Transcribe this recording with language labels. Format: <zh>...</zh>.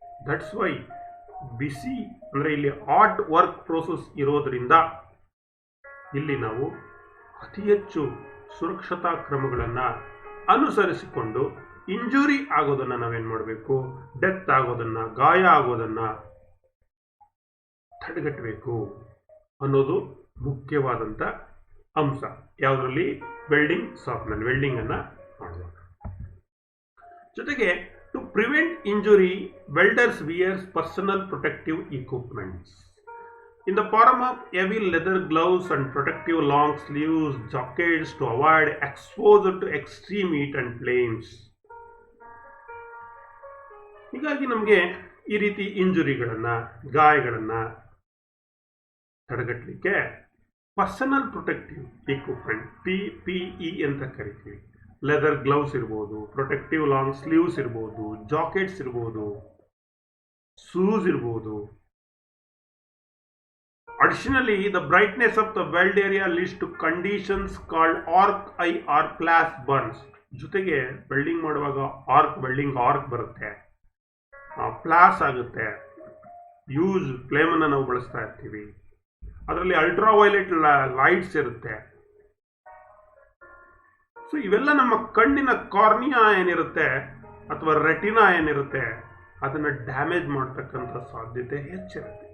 <kn>That's why ಬಿಸಿ ಅಂದರೆ ಇಲ್ಲಿ hot work process ಇರೋದ್ರಿಂದ ಇಲ್ಲಿ ನಾವು ಅತಿ ಹೆಚ್ಚು ಸುರಕ್ಷತಾ ಕ್ರಮಗಳನ್ನು ಅನುಸರಿಸಿಕೊಂಡು ಇಂಜುರಿ ಆಗೋದನ್ನು ನಾವೇನು ಮಾಡಬೇಕು, ಡೆತ್ ಆಗೋದನ್ನು, ಗಾಯ ಆಗೋದನ್ನು ತಡೆಗಟ್ಟಬೇಕು ಅನ್ನೋದು ಮುಖ್ಯವಾದಂಥ ಅಂಶ. ಯಾವುದರಲ್ಲಿ? ವೆಲ್ಡಿಂಗ್ ಶಾಪ್ನಲ್ಲಿ ವೆಲ್ಡಿಂಗನ್ನು ಮಾಡುವಾಗ.</kn> <en>ಜೊತೆಗೆ to prevent injury, welders wears personal protective equipments in the form of heavy leather gloves and protective long sleeves jackets to avoid exposure to extreme heat and flames.</en> <kn>ಹೀಗಾಗಿ ನಮಗೆ ಈ ರೀತಿ ಇಂಜುರಿಗಳನ್ನು, ಗಾಯಗಳನ್ನು ತಡೆಗಟ್ಟಲಿಕ್ಕೆ ಪರ್ಸನಲ್ ಪ್ರೊಟೆಕ್ಟಿವ್ ಇಕ್ವಿಪ್ಮೆಂಟ್ PPE ಅಂತ ಕರಿತೀವಿ. Leather gloves ಇರ್ಬೋದು, protective long sleeves ಇರ್ಬೋದು, ಜಾಕೆಟ್ಸ್ ಇರ್ಬೋದು, ಶೂಸ್ ಇರ್ಬೋದು.</kn> <en>Additionally, the brightness of the weld area leads to conditions called arc eye or flash burns.</en> <kn>ಜೊತೆಗೆ ವೆಲ್ಡಿಂಗ್ ಮಾಡುವಾಗ ವೆಲ್ಡಿಂಗ್ ಆರ್ಕ್ ಬರುತ್ತೆ, ಫ್ಲಾಶ್ ಆಗುತ್ತೆ, ಯೂಸ್ ಫ್ಲೇಮನ್ನು ನಾವು ಬಳಸ್ತಾ ಇರ್ತೀವಿ. ಅದರಲ್ಲಿ ಅಲ್ಟ್ರಾ ವೈಲೆಟ್ ಲೈಟ್ಸ್ ಇರುತ್ತೆ. ಸೊ ಇವೆಲ್ಲ ನಮ್ಮ ಕಣ್ಣಿನ ಕಾರ್ನಿಯಾ ಏನಿರುತ್ತೆ ಅಥವಾ ರೆಟಿನಾ ಏನಿರುತ್ತೆ ಅದನ್ನು ಡ್ಯಾಮೇಜ್ ಮಾಡ್ತಕ್ಕಂಥ ಸಾಧ್ಯತೆ ಹೆಚ್ಚಿರುತ್ತೆ.</kn>